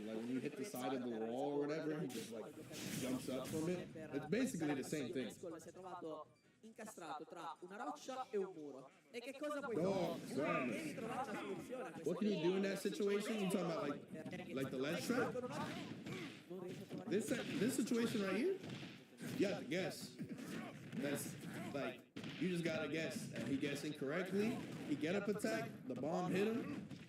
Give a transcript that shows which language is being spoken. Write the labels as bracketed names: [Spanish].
[English] Like when you hit the side of the wall or whatever, he just like jumps up from it. It's basically the same thing. [Italian] Incastrato tra una roccia e un muro. E che cosa puoi Oh, fare? Devi trovare una soluzione a questo. [English] What can you do in that situation? You talking about like the ledge trap? This situation right here, you have to guess. That's like you just gotta guess. And he guessed incorrectly. He get up attack. The bomb hit him.